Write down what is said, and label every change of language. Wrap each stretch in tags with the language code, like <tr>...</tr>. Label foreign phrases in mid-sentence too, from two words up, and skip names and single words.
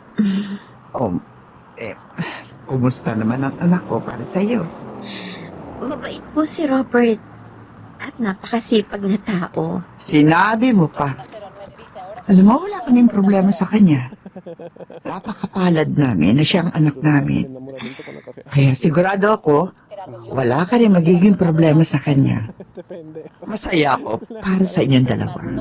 <tl>Kumusta naman ang anak ko para sa'yo? Mabait po si Robert. At napakasipag na tao. Sinabi mo pa. Alam mo, wala kaming problema sa kanya. Napakapalad namin na siyang anak namin.</tl> <es>Enamoramiento con la cajera.</es> <tl>Kaya sigurado ako, wala ka rin magiging problema sa kanya. Depende. Masaya ako para sa inyong dalawa.</tl>